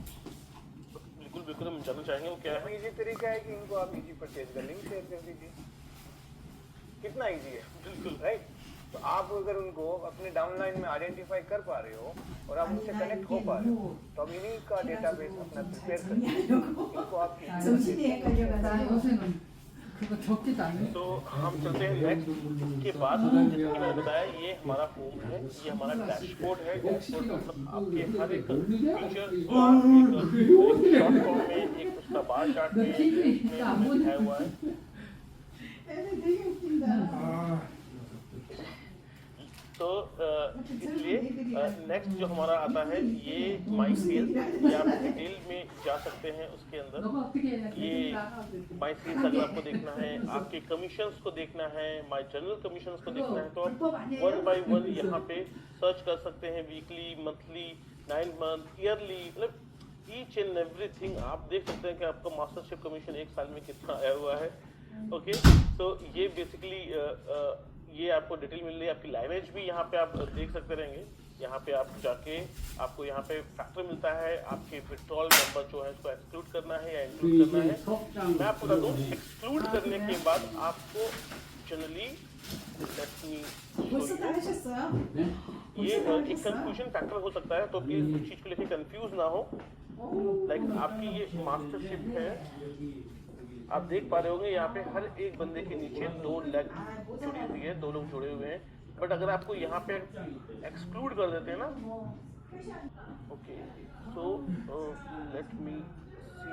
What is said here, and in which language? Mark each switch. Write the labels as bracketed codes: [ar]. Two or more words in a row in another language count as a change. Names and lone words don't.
[hi] बिल्कुल बिल्कुल, हम जानना चाहेंगे वो क्या है। इजी तरीका है कि इनको आप [en] easy purchase [hi] का लिंक शेयर कर दीजिए। कितना इजी है, बिल्कुल राइट। तो आप अगर उनको अपने डाउनलाइन में आइडेंटिफाई कर पा रहे हो और आप उनसे कनेक्ट हो पा रहे हो, तो अब इन्हीं का डेटाबेस अपना प्रिपेयर करके इनको आप [ko] 정신이 헷갈려가지고 요새는 그거 적지도 않아요. [hi] तो हम चलते हैं नेक्स्ट के बाद। जैसे कि मैंने बताया, ये हमारा होम है, ये हमारा डैशबोर्ड है। डैशबोर्ड मतलब आपके हर एक फीचर को आप एक [en] short form [hi] में, एक उसका [en] bar chart [hi] में दिखाया हुआ है। [ko] 애들 되게 웃긴다. [hi] तो इसलिए नेक्स्ट जो हमारा आता है ये [en] My Sales, [hi] ये आप डिटेल में जा सकते हैं उसके अंदर। [ko] 너가 어떻게 해야 [hi] ये [en] My Sales [hi] अगर आपको देखना है, आपके कमीशंस को देखना है, [en] My General Commissions [hi] को देखना है, तो आप [en] one by one [hi] यहाँ पे सर्च कर सकते हैं। वीकली, मंथली, 9 मंथ, ईयरली, मतलब [en] each and everything [hi] आप देख सकते हैं कि आपका [en] mastership commission [hi] एक साल में कितना आया हुआ है। ओके, तो ये बेसिकली ये आपको डिटेल मिल रही है। आपकी लाइनेज भी यहाँ पे आप देख सकते रहेंगे। यहाँ पे आप जाके आपको यहाँ पे फैक्टर मिलता है, आपके [en] withdrawal member [hi] जो है उसको एक्सक्लूड करना है या इंक्लूड करना है। मैं आपको बता दूँ, एक्सक्लूड करने के बाद आपको जनरली [ko] 벌써 다 하셨어요? [hi] ये एक [en] confusion factor [hi] हो सकता है, तो प्लीज इस चीज को लेकर कंफ्यूज ना हो। लाइक आपकी ये मास्टरशिप है, आप देख पा रहे होंगे यहाँ पे हर एक बंदे के नीचे 2 लेग जुड़ी हुई है, 2 लोग जुड़े हुए हैं। बट अगर आपको यहाँ पे एक्सक्लूड कर देते हैं ना, [en] OK, so let me see.